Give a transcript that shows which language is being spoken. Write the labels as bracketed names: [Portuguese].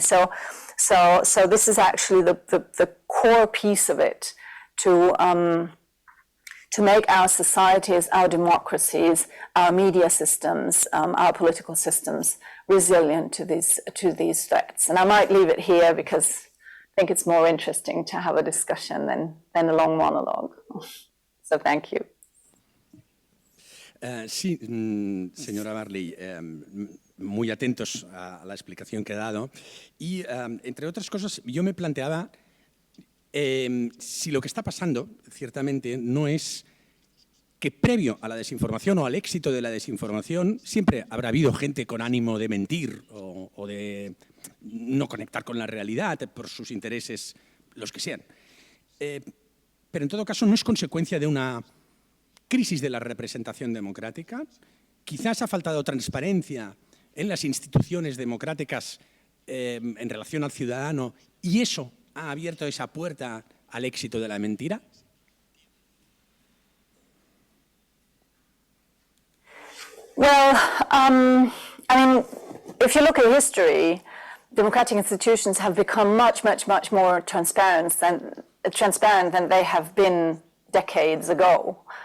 [English] So this is actually the core piece of it, to make our societies, our democracies, our media systems, our political systems resilient to these threats. And I might leave it here because I think it's more interesting to have a discussion than a long monologue. So thank you. [Spanish] Sí, señora Barley, muy atentos a la explicación que ha dado. Y, entre otras cosas, yo me planteaba si lo que está pasando, ciertamente, no es que previo a la desinformación o al éxito de la desinformación siempre habrá habido gente con ánimo de mentir o de no conectar con la realidad por sus intereses, los que sean. Pero en todo caso no es consecuencia de una crisis de la representación democrática. Quizás ha faltado transparencia en las instituciones democráticas en relación al ciudadano y eso ha abierto esa puerta al éxito de la mentira. [English] Well, I mean, if you look at history, democratic institutions have become much more transparent than they have been decades ago.